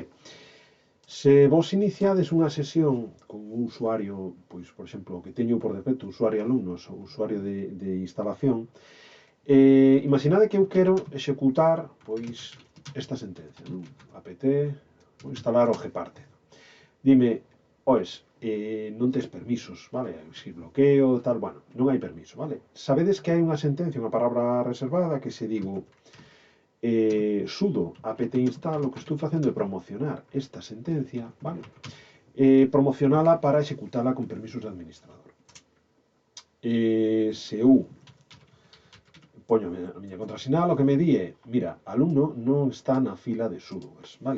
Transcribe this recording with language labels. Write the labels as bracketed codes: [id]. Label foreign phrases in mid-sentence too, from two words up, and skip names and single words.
[gl] Se vos iniciades unha sesión con un usuario, pois, por exemplo, o que teño por defecto, usuario alumnos ou usuario de instalación, imaginade que eu quero executar, pois, esta sentencia, non? apt, vou instalar o gparted. Dime, oes, non tes permisos, vale? Si bloqueo, tal, bueno, non hai permiso, vale? Sabedes que hai unha sentencia, unha palabra reservada que se digo sudo apt install, o que estou facendo é promocionar esta sentencia, vale? Promocionala para executala con permisos de administrador. Se eu poño a miña contrasinal, o que me di é, mira, alumno non está na fila de sudoers, vale?